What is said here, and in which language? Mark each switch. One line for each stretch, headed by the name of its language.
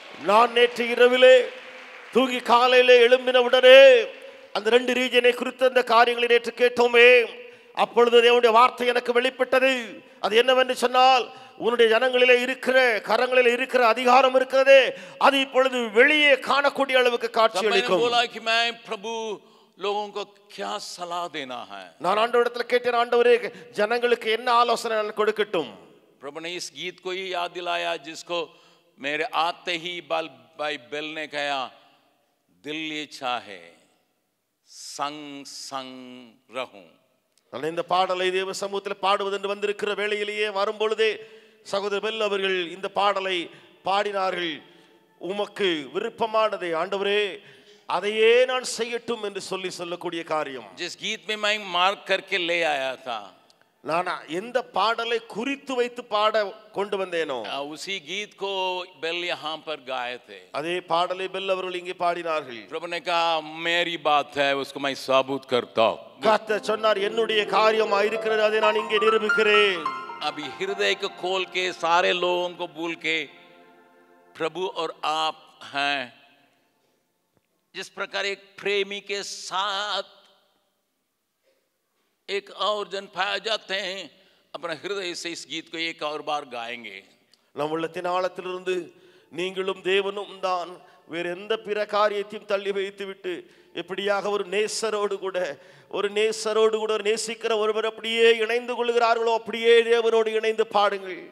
Tamil: நான் நேற்று இரவிலே தூங்கி காலையிலே எழும்பின உடனே அந்த 2 ரீஜனை குறித்த அந்த காரியங்களை நேற்று கேட்டோமே, அப்பொழுது தேவனுடைய வார்த்தை எனக்கு வெளிப்பட்டது. அது என்னவென்று சொன்னால், உன்னுடைய ஜனங்களிலே இருக்கிற கரங்களிலே இருக்கிற அதிகாரம் இருக்கிறதே அது இப்பொழுது வெளியே காணக்கூடிய அளவுக்கு காட்சி அளிக்கும்.
Hindi: लोगों को क्या सलाह देना है.
Tamil: நான் ஆண்டவரிடத்தில் கேட்டேன், ஆண்டவரே ஜனங்களுக்கு என்ன ஆலோசனை நான் கொடுக்கட்டும்.
Hindi: प्रभु ने इस गीत को ही याद दिलाया जिसको मेरे आते ही भाई बेल ने कहा दिल ये चाहे संग संग रहूं.
Tamil: நான் இந்த பாடலை தேவ சமூகத்தில் பாடுவதென்று வந்திருக்கிற வேளையிலேயே வரும்பொழுதே சகோதரர் பெல் அவர்கள் இந்த பாடலை பாடினார்கள். உமக்கு விருப்பமானதை ஆண்டவரே அதையே நான் செய்யட்டும் என்று சொல்லக்கூடிய காரியம்.
Hindi: जिस गीत में मैं मार्क करके ले आया था,
Tamil: நான் எந்த பாடலை குறித்து வைத்து பாட கொண்டு வந்தேனோ
Hindi: उसी गीत को बेल यहाँ पर गाए थे.
Tamil: அதே பாடலை பெல் அவர்கள் இங்கே பாடினார்கள்.
Hindi: प्रभु ने कहा मेरी बात है उसको मैं साबुत करता हूं.
Tamil: கர்த்தர் சொன்னார், என்னுடைய காரியமா இருக்கிறது, அதை நான் இங்கே நிரூபிக்கிறேன்.
Hindi: अभी हृदय को खोल के सारे लोगों को भूल के प्रभु और आप हैं. जिस प्रकार एक प्रेमी के साथ एक और जन पाया जाते हैं, अपने हृदय से इस गीत को एक और बार गाएंगे.
Tamil: நம் உள்ளத்தின் ஆழத்திலிருந்து நீங்களும் தேவனும் தான் வேற எந்த பிற காரியத்தையும் தள்ளி வைத்து விட்டு எப்படியாக ஒரு நேசரோடு கூட ஒரு நேசிக்கிற ஒருவர் அப்படியே இணைந்து கொள்கிறார்களோ அப்படியே தேவனோடு இணைந்து பாடுங்கள்.